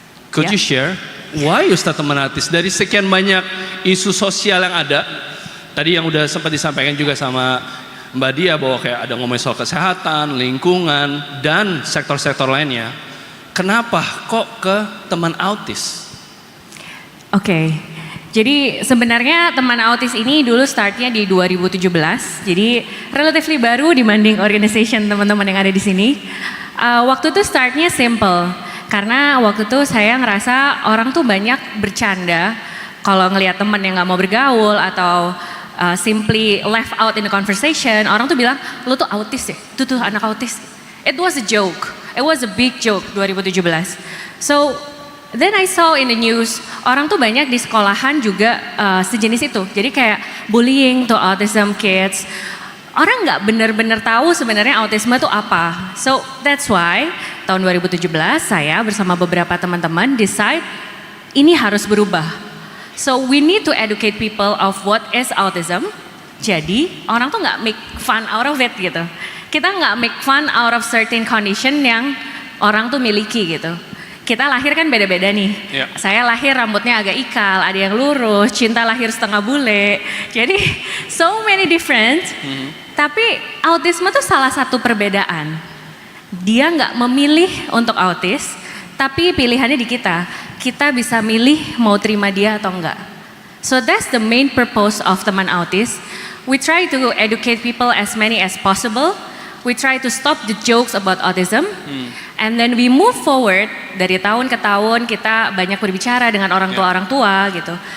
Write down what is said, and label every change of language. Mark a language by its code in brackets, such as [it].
[en] Could you share why you start Teman Autis? [id] Dari sekian banyak isu sosial yang ada, tadi yang udah sempat disampaikan juga sama Mbak Dia bahwa kayak ada ngomongin soal kesehatan, lingkungan, dan sektor-sektor lainnya. Kenapa kok ke Teman Autis? Oke. Jadi sebenarnya Teman Autis ini dulu startnya di 2017, jadi relatively baru dibanding organization teman-teman yang ada di sini. Waktu itu startnya simple, karena waktu itu saya ngerasa orang tuh banyak bercanda kalau ngelihat teman yang nggak mau bergaul atau [en] simply left out in the conversation. [id] Orang tuh bilang, lu tuh autis ya, itu tuh anak autis. [en] It was a joke, it was a big joke 2017. So then I saw in the news, [id] orang tuh banyak di sekolahan juga sejenis itu. Jadi kayak [en] bullying to autism kids. [id] Orang nggak benar-benar tahu sebenarnya autisme itu apa. [en] So that's why [id] tahun 2017 saya bersama beberapa teman-teman decide ini harus berubah. [en] So we need to educate people of what is autism. [id] Jadi orang tuh nggak [en] make fun out of it [id] gitu. Kita nggak [en] make fun out of certain condition [id] yang orang tuh miliki gitu. Kita lahir kan beda-beda nih. [en] Yeah. [id] Saya lahir rambutnya agak ikal, ada yang lurus, Cinta lahir setengah bule. Jadi [en] so many different. [id] Tapi autisme tuh salah satu perbedaan. Dia nggak memilih untuk autis, tapi pilihannya di kita. Kita bisa milih mau terima dia atau enggak. [en] So that's the main purpose of Teman Autis. We try to educate people as many as possible. We try to stop the jokes about autism. And then we move forward, [id] dari tahun ke tahun kita banyak berbicara dengan orang tua gitu.